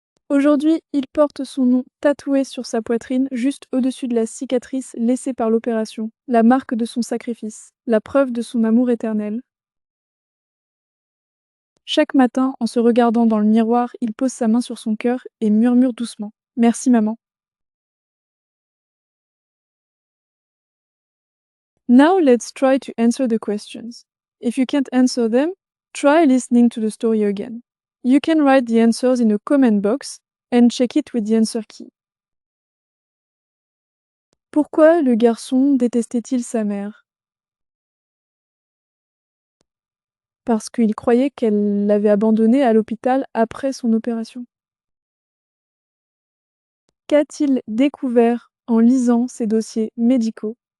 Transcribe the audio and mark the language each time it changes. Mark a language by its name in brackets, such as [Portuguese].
[French] Aujourd'hui, il porte son nom tatoué sur sa poitrine, juste au-dessus de la cicatrice laissée par l'opération, la marque de son sacrifice, la preuve de son amour éternel. Chaque matin, en se regardant dans le miroir, il pose sa main sur son cœur et murmure doucement : « Merci maman. » [English] Now let's try to answer the questions. If you can't answer them, try listening to the story again. You can write the answers in a comment box and check it with the answer key. [French] Pourquoi le garçon détestait-il sa mère? Parce qu'il croyait qu'elle l'avait abandonné à l'hôpital après son opération. Qu'a-t-il découvert en lisant ses dossiers médicaux?